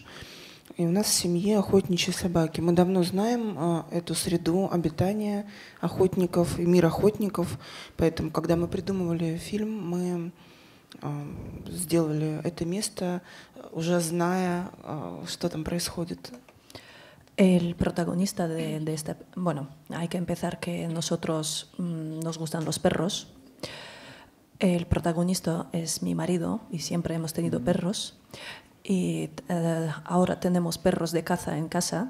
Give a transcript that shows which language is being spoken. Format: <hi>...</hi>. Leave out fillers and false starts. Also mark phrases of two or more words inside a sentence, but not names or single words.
<ru>И у нас в семье охотничьи собаки. Мы давно знаем эту среду обитания охотников и мир охотников. Поэтому, когда мы придумывали фильм, мы сделали это место, уже зная, что там происходит.</ru> <es>El protagonista de esta... Bueno, hay que empezar que nosotros nos gustan los perros. El protagonista es mi marido y siempre hemos tenido perros. Y ahora tenemos perros de caza en casa.</es>